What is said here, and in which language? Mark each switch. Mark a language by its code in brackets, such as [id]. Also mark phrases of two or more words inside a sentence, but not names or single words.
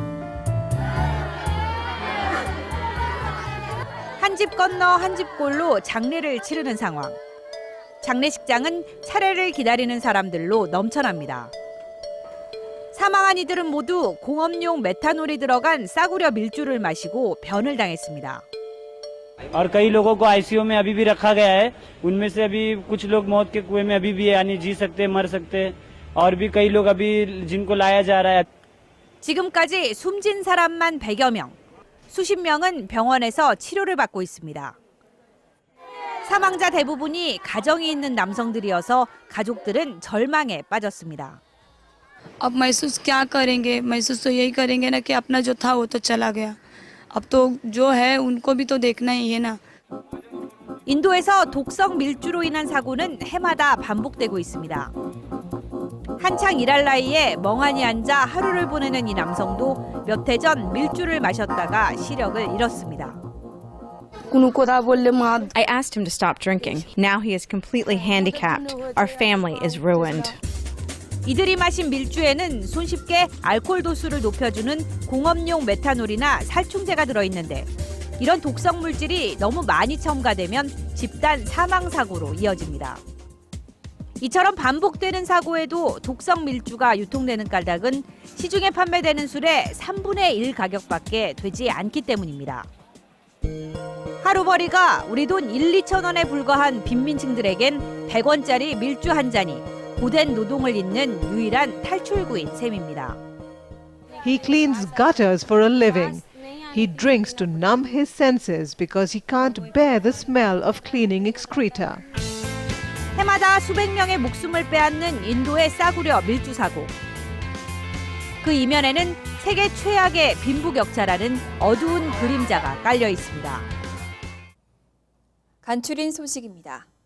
[ko] 한 집 건너 한 집 골로 장례를 치르는 상황. 장례식장은 차례를 기다리는 사람들로 넘쳐납니다. 사망한 이들은 모두 공업용 메탄올이 들어간 싸구려 밀주를 마시고 변을 당했습니다. [hi] और कई लोगों को आईसीयू में अभी भी रखा गया है। उनमें से अभी कुछ लोग मौत के कुएं में अभी भी यानी जी सकते मर सकते और भी कई लोग अभी जिनको लाया जा रहा है। [ko] 지금까지 숨진 사람만 100여 명, 수십 명은 병원에서 치료를 받고 있습니다. 사망자 대부분이 가정이 있는 남성들이어서 가족들은 절망에 빠졌습니다. [hi] अब महसूस क्या करेंगे, महसूस तो यही करेंगे ना कि अपना जो था वो तो चला गया, अब तो जो है उनको भी तो देखना ही है ना। [ko] 인도에서 독성 밀주로 인한 사고는 해마다 반복되고 있습니다. 한창 일할 나이에 멍하니 앉아 하루를 보내는 이 남성도 몇 해 전 밀주를 마셨다가 시력을 잃었습니다. [en] I asked him to stop drinking. Now he is completely handicapped. Our family is ruined. [ko] 이들이 마신 밀주에는 손쉽게 알코올 도수를 높여주는 공업용 메탄올이나 살충제가 들어있는데 이런 독성 물질이 너무 많이 첨가되면 집단 사망 사고로 이어집니다. 이처럼 반복되는 사고에도 독성 밀주가 유통되는 까닭은 시중에 판매되는 술의 3분의 1 가격밖에 되지 않기 때문입니다. 하루벌이가 우리 돈 1, 2천 원에 불과한 빈민층들에겐 100원짜리 밀주 한 잔이 고된 노동을 잇는 유일한 탈출구인 셈입니다. [en] He cleans gutters for a living. He drinks to numb his senses because he can't bear the smell of cleaning excreta. [ko] 해마다 수백 명의 목숨을 빼앗는 인도의 싸구려 밀주 사고. 그 이면에는 세계 최악의 빈부격차라는 어두운 그림자가 깔려 있습니다. 간추린 소식입니다.